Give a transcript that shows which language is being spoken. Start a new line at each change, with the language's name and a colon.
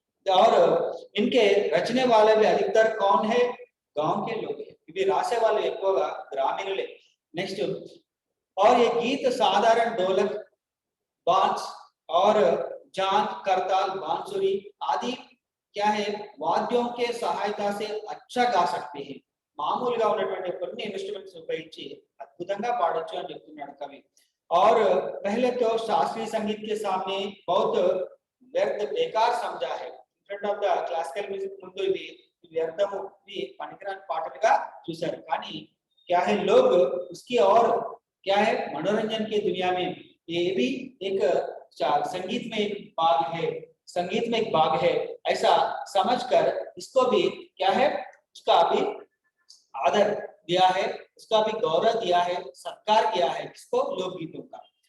Hindi: और इनके रचने वाले भी अधिकतर कौन है, गांव के लोग हैं, क्योंकि रासे वाले
Telugu: ఎక్కువగా గ్రామీణులే।
Hindi: नेक्स्ट, और ये गीत साधारण ढोलक, बांस और जांत, करताल, बांसुरी आदि क्या है वाद्यों के सहायता से अच्छा गा सकते हैं।
Telugu: మామూలుగా ఉన్నటువంటి కొన్ని ఇన్స్ట్రుమెంట్స్ ఉపయోగించి అద్భుతంగా పాడొచ్చు అని చెప్తున్నాడు కవి।
Hindi: और पहले तो शास्त्रीय संगीत के सामने बहुत व्यर्थ बेकार समझा है।
English: in front of the classical music
Telugu: ముందు ఇవి వ్యర్థము, ఇవి పనికిరాని పాటలుగా చూశారు।
Hindi: కానీ क्या है लोग उसकी और क्या है मनोरंजन की दुनिया में ये भी एक संगीत में एक भाग है, संगीत में एक भाग है, ऐसा समझकर इसको भी क्या है उसका भी आदर दिया है, उसका भी गौरव दिया है, सत्कार किया है इसको लोकगीतों का।